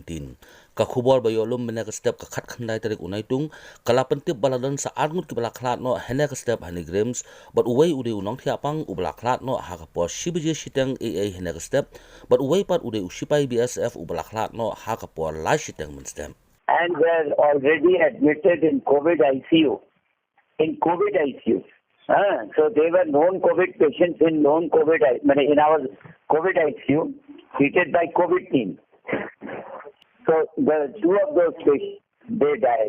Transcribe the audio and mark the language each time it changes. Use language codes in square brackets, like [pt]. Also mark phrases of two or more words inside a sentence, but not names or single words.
[kha] Ka khubor ba yolum mena ka step ka khat khandai tarik unai tung kala pentip bala dan sa arngut ke bala Khlad no hena ka step hani grams but uwei ude unong thia pang u bala Khlad no ha ka po shibje shitang aa hena ka step but uwei pat ude ushipai BSF u bala Khlad no ha ka po la shitang mun stem. [en] And were already admitted in COVID ICU. So they were known COVID patients in in our COVID ICU treated by COVID team. So the two of those patients, they died.